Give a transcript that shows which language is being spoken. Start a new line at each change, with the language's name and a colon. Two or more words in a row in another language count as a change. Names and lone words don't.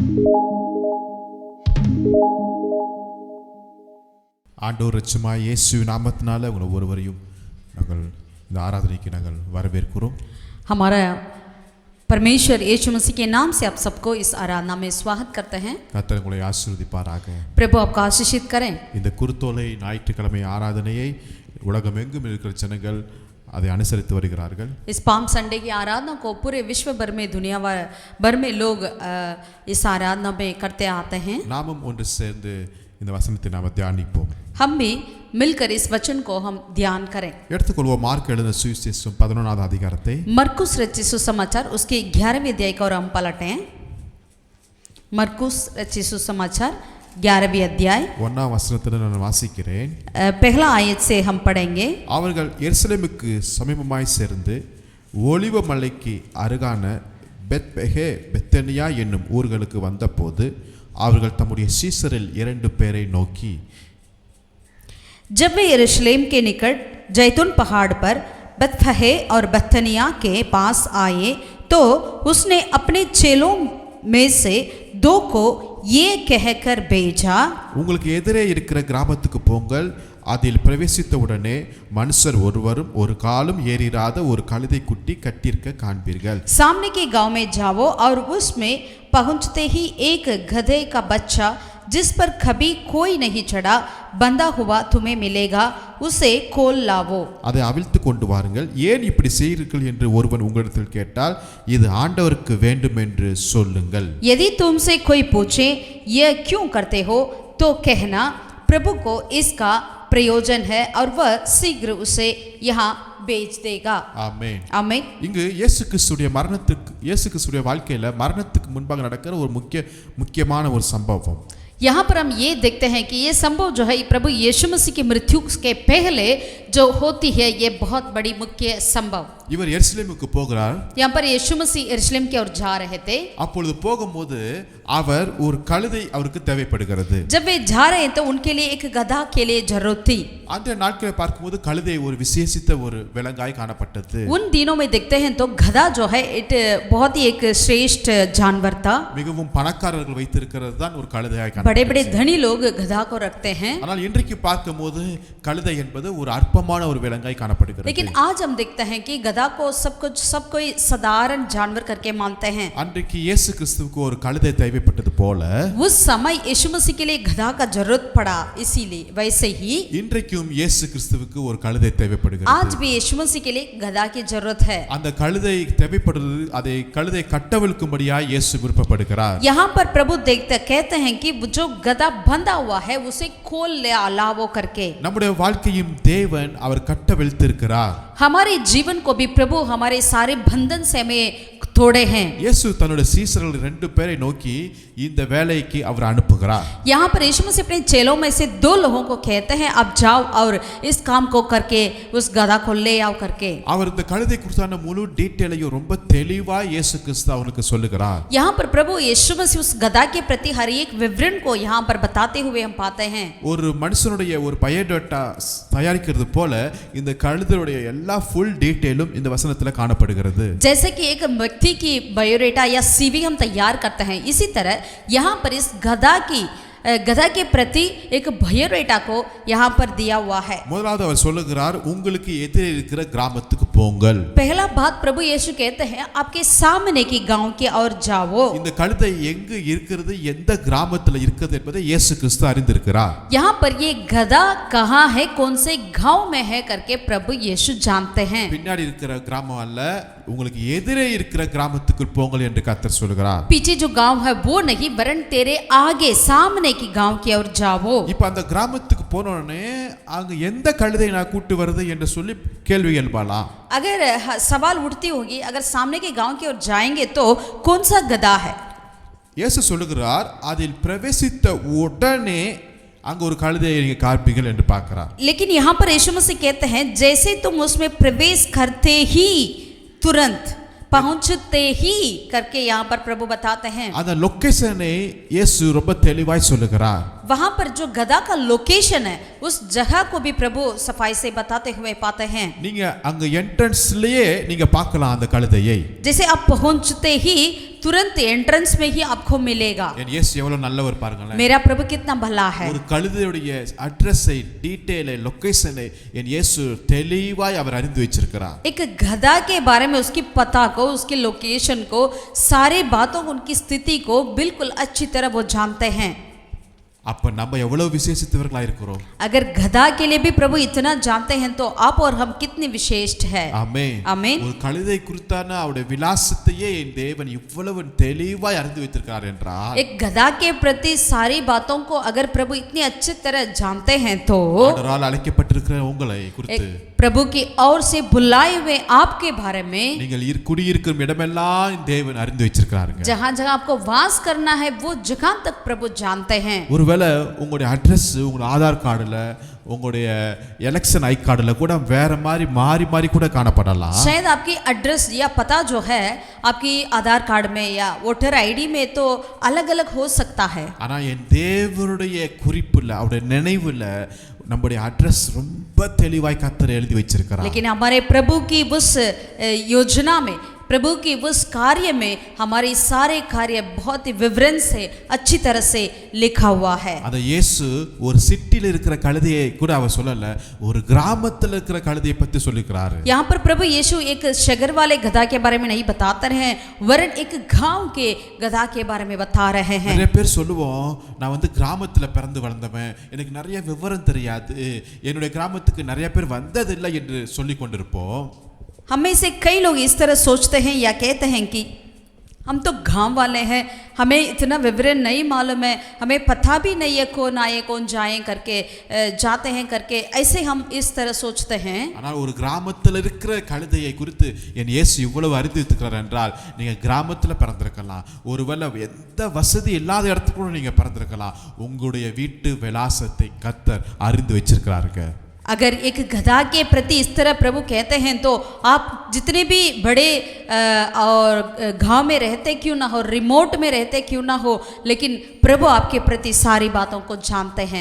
Tamil: ஆண்டவர் இரட்சகமாய் இயேசு நாமத்தினால உங்கள் ஒவ்வொருவரையும் நாங்கள் இந்த ஆராதனைக்கு நாங்கள் வரவேற்கிறோம்.
Hindi: हमारा परमेश्वर यीशु मसीह के नाम से आप सबको इस आराधना में स्वागत करते हैं.
Tamil: கர்த்தர் உங்களை ஆசீர்வதிப்பாராக.
Hindi: प्रभु आपको आशीषित करें.
Tamil: இந்த குருத்தோலை ஞாயிற்றுக்கிழமை ஆராதனையை உலகமெங்கும் இருக்கிற ஜனங்கள் அதை அனுசரித்து வருகிறார்கள்.
Hindi: इस पाम संडे की आराधना को पूरे विश्व भर में दुनिया भर में लोग इस आराधना में करते आते हैं.
Tamil: நாமும் ஒன்று சேர்ந்து இந்த வசனத்தை நாம் தியானிப்போம்.
Hindi: हम भी मिलकर इस वचन को हम ध्यान करें.
Tamil: எடுத்துக்கொள்வோம் மார்க் எழுதின சுவிசேஷம் 11வது அதிகாரத்தை.
Hindi: मरकुस रचित सुसमाचार उसके 11वें अध्याय को हम पलटें. मरकुस रचित सुसमाचार 11वें अध्याय
Tamil: 1ஆம் வசனத்தை நான் வாசிக்கிறேன்.
Hindi: पहला आयत से हम पढ़ेंगे.
Tamil: அவர்கள் எருசலேமுக்கு சமீபமாய் சேர்ந்து ஒலிவ மலைக்கு அருகான பெத்பெகே பெத்தனியா என்னும் ஊர்களுக்கு வந்தபோது அவர்கள் தம்முடைய சீசரில் 2 பேரை நோக்கி,
Hindi: जब वे यरूशलेम के निकट जैतून पहाड़ पर बेतफगे और बेतनिया के पास आए तो उसने अपने चेलों में से 2 को ये कहकर भेजा,
Tamil: உங்களுக்கு எதிரே இருக்கிற கிராமத்துக்கு போங்கள், அதில் பிரவேசித்த உடனே மனுஷர் ஒருவரும் ஒரு காலும் ஏறிராத ஒரு கழுதை குட்டி கட்டியிருக்க காண்பீர்கள்.
Hindi: सामने के गांव में जाओ और उसमें पहुंचते ही एक गधे का बच्चा जिस पर कभी कोई नहीं चढ़ा बंधा हुआ तुम्हें मिलेगा, उसे खोल लावो.
Tamil: அதை அவிழ்த்து கொண்டு வாருங்கள். ஏன் இப்படி செய்கிறீர்கள் என்று ஒருவன் உங்களிடத்தில் கேட்டால் இது ஆண்டவருக்கு வேண்டும் என்று சொல்லுங்கள்.
Hindi: यदि तुमसे कोई पूछे यह क्यों करते हो तो कहना प्रभु को इसका प्रयोजन है और वह शीघ्र उसे यहाँ बेच देगा.
Tamil: ஆமென். ஆமென். இங்கு இயேசு கிறிஸ்துடைய வாழ்க்கையில மரணத்துக்கு முன்பாக நடக்கிற ஒரு முக்கியமான ஒரு சம்பவம்.
Hindi: यहाँ पर हम ये देखते हैं कि ये संभव जो है प्रभु यीशु मसीह की मृत्यु के पहले जो होती है, ये बहुत बड़ी मुख्य संभव.
Tamil: இவர் எருசலேமுக்கு போகிறார்.
Hindi: यहाँ पर यीशु मसीह यरूशलेम की ओर जा रहे थे.
Tamil: அப்பொழுது போகும்போது அவர் ஒரு கழுதை அவருக்கு தேவைப்படுகிறது.
Hindi: जब वे जा रहे हैं तो उनके लिए एक गधा के लिए जरूरत थी.
Tamil: அந்த நாட்களை பார்க்கும்போது கழுதை ஒரு விசேஷித்த ஒரு விலங்காய் காணப்பட்டது.
Hindi: उन दिनों में देखते हैं तो गधा जो है बहुत ही एक श्रेष्ठ जानवर था.
Tamil: மிகவும் பணக்காரர்கள் வைத்திருக்கிறது தான் ஒரு கழுதையாய் காணப்பட்டது.
Hindi: बड़े बड़े धनी लोग गधा को रखते हैं.
Tamil: ஆனால் இன்றைக்கு பார்க்கும்போது கழுதை என்பது ஒரு அற்பமான ஒரு விலங்காய் காணப்படுகிறது.
Hindi: लेकिन आज हम देखते हैं कि गधा को सब कोई साधारण जानवर करके मानते हैं.
Tamil: அன்றைக்கு இயேசு கிறிஸ்துவுக்கு ஒரு கழுதை தேவைப்பட்டது போல
Hindi: उस समय यीशु मसीह के लिए गधा का जरूरत पड़ा, इसीलिए वैसे ही
Tamil: இன்றைக்கும் இயேசு கிறிஸ்துவுக்கு ஒரு கழுதை தேவைப்படுகிறது.
Hindi: आज भी यीशु मसीह के लिए गधा की जरूरत है.
Tamil: அந்த கழுதை தேவைப்படுறது அதை கழுதை கட்டவிழ்க்கும்படியாய் இயேசு விருப்பப்படுகிறார்.
Hindi: यहाँ पर प्रभु कहते हैं कि जो गधा बंधा हुआ है उसे खोल ले लावो करके.
Tamil: நம்முடைய வாழ்க்கையும் தேவன் அவர் கட்டவிழ்த்திருக்கிறார்.
Hindi: हमारे जीवन को भी प्रभु हमारे सारे बंधन से हमें तोड़े हैं.
Tamil: இயேசு தன்னுடைய சீசர்கள் 2 பேரை நோக்கி இந்த வேலைக்கு அவர் அனுப்புகிறார்.
Hindi: यहाँ पर यीशु मसीह अपने चेलों में से 2 लोगों को कहते हैं, अब जाओ और इस काम को करके उस गधा को ले आओ करके.
Tamil: அவர் இந்த கழுதை குறித்தான முழு டீடைலையும் ரொம்ப தெளிவா இயேசு கிறிஸ்து அவருக்கு சொல்லுகிறார்.
Hindi: यहाँ पर प्रभु यीशु मसीह उस गधा के प्रति हर एक विवरण को यहाँ पर बताते हुए हम पाते हैं.
Tamil: ஒரு மனுஷனுடைய ஒரு பயோடேட்டா தயாரிக்கிறது போல இந்த கழுதையுடைய எல்லா
English: full detailum
Tamil: இந்த வசனத்துல காணப்படுகிறது.
Hindi: जैसे कि एक व्यक्ति की बायोडेटा या सीवी हम तैयार करते हैं, इसी तरह यहाँ पर इस गधा के प्रति एक बायोडेटा को यहाँ पर दिया हुआ है.
Tamil: முதலாவது அவர் சொல்லுகிறார், உங்களுக்கு எதிரே இருக்கிற கிராமத்துக்கு போங்கள்.
Hindi: पहला बात प्रभु यीशु कहते हैं, आपके सामने की गांव की ओर जाओ.
Tamil: இந்த கழுதை எங்கு இருக்கிறது, எந்த கிராமத்துல இருக்குது என்பதை இயேசு கிறிஸ்து அறிந்திருக்கிறார்.
Hindi: यहाँ पर ये गधा कहाँ है, कौन से गांव में है करके प्रभु यीशु जानते हैं.
Tamil: பின்னாடி இருக்கிற கிராமம் அல்ல, உங்களுக்கு எதிரே இருக்கிற கிராமத்துக்கு போங்கள் என்று கர்த்தர் சொல்கிறார்.
Hindi: पीछे जो गांव है वो नहीं, वरन तेरे आगे सामने की गांव की ओर जाओ.
Tamil: இப்ப அந்த கிராமத்துக்கு போனோடனே அங்க எந்த கழுதை நான் கூட்டி வருது என்று சொல்லி கேள்வி எழுப்பலாம்.
Hindi: अगर सवाल उठती होगी, अगर सामने के गांव की ओर जाएंगे तो कौन सा गधा है.
Tamil: இயேசு சொல்லுகிறார், அதில் பிரவேசித்த உடனே அங்க ஒரு கழுதையை நீங்க காண்பீர்கள் என்று பார்க்கிறார்.
Hindi: लेकिन यहाँ पर यीशु मसीह कहते हैं, जैसे तुम उसमें प्रवेश करते ही तुरंत पहुंचते ही करके यहाँ पर प्रभु बताते हैं.
Tamil: அந்த லொகேஷனை இயேசு ரொம்ப தெளிவாய் சொல்லுகிறார்.
Hindi: वहां पर जो गधा का लोकेशन है उस जगह को भी प्रभु सफाई से बताते हुए पाते हैं।
Tamil: நீங்க அங்க என்ட்ரன்ஸ்லயே நீங்க பார்க்கலாம் அந்த கழுதையை.
Hindi: जैसे आप पहुंचते ही तुरंत एंट्रेंस में ही आपको मिलेगा।
Tamil: என் இயேசு எவ்வளவு நல்லவர் பாருங்களேன்.
Hindi: मेरा प्रभु कितना भला है।
Tamil: ஒரு கழுதையுடைய அட்ரஸை, டீடைலை, லொகேஷனை என் இயேசு தெளிவாய் அவர் அறிந்து வச்சிருக்கிறார்.
Hindi: एक गधा के बारे में उसकी पता को, उसकी लोकेशन को, सारे बातों को, उनकी स्थिति को बिल्कुल अच्छी तरह वो जानते हैं।
Tamil: அப்ப நம்ம எவ்வளவு விசேஷித்தவர்களா இருக்கிறோம்.
Hindi: अगर गधा के लिए भी प्रभु इतना जानते हैं तो आप और हम कितने विशेष है।
Tamil: ஆமென். ஆமென். ஒரு கழுதை குறித்தான அவருடைய விலாசத்தையே என் தேவன் இவ்வளவு தெளிவாய் அறிந்து வைத்திருக்கிறார் என்றால்,
Hindi: एक गधा के प्रति सारी बातों को अगर प्रभु इतनी अच्छी तरह जानते हैं तो
Tamil: ஆண்டவரால் அழைக்கப்பட்டிருக்கிற உங்களை குறித்து,
Hindi: प्रभु की ओर से बुलाए हुए आपके बारे में,
Tamil: நீங்கள் குடியிருக்கும் இடமெல்லாம் தேவன் அறிந்து வச்சிருக்கிறாருங்க.
Hindi: जहां जहां आपको वास करना है वो जगह तक प्रभु जानते हैं।
Tamil: ஒருவேளை உங்களுடைய அட்ரஸ் உங்களுடைய ஆதார் கார்டுல, உங்களுடைய
English: election I cardula
Tamil: கூட வேற மாதிரி மாறி மாறி கூட காணப்படலாம்.
Hindi: शायद आपकी एड्रेस या पता जो है आपकी आधार कार्ड में या
English: voter ID
Hindi: में तो अलग अलग हो सकता है।
Tamil: ஆனா என் தேவனுடைய குறிப்புல, அவருடைய நினைவுல நம்முடைய அட்ரஸ் ரொம்ப தெளிவாய் கர்த்தர் எழுதி வச்சிருக்கிறார்.
Hindi: लेकिन हमारे प्रभु की उस योजना में, प्रभु की उस कार्य में हमारे सारे कार्य बहुत ही विवरण से, अच्छी तरह से लिखा हुआ है।
Tamil: அத இயேசு ஒரு சிட்டில இருக்கிற கழுதையை கூட அவர் சொல்லல, ஒரு கிராமத்துல இருக்கிற கழுதையை பத்தி சொல்லிக்கிறாரு.
Hindi: यहाँ पर प्रभु यीशु एक शगर वाले गधा के बारे में नहीं बताते हैं, वरन एक गांव के गधा के बारे में बता रहे हैं।
Tamil: நிறைய பேர் சொல்லுவோம், நான் கிராமத்துல பிறந்து வளர்ந்தவன், எனக்கு நிறைய விவரம் தெரியாது, என்னுடைய கிராமத்துக்கு நிறைய பேர் வந்ததில்லை என்று சொல்லி கொண்டிருப்போம்.
Hindi: हमें से कई लोग इस तरह सोचते हैं या कहते हैं कि हम तो गांव वाले हैं, हमें इतना विवरण नहीं मालूम है, हमें पता भी नहीं है कौन आए कौन जाए करके, जाते हैं करके, ऐसे हम इस तरह सोचते हैं।
Tamil: ஆனால் ஒரு கிராமத்துல இருக்கிற கழுதையை குறித்து என் இயேசு இவ்வளவு அறிந்து வைத்திருக்கிறார் என்றால், நீங்க கிராமத்துல பிறந்திருக்கலாம், ஒருவேளை எந்த வசதி இல்லாத இடத்துல கூட நீங்க பிறந்திருக்கலாம், உங்களுடைய வீட்டு விலாசத்தை கர்த்தர் அறிந்து வச்சிருக்கிறாருங்க.
Hindi: अगर एक गधा के प्रति इस तरह प्रभु कहते हैं तो आप जितने भी बड़े और गांव में रहते क्यों ना हो, रिमोट में रहते क्यों ना हो, लेकिन प्रभु आपके प्रति सारी बातों को जानते हैं।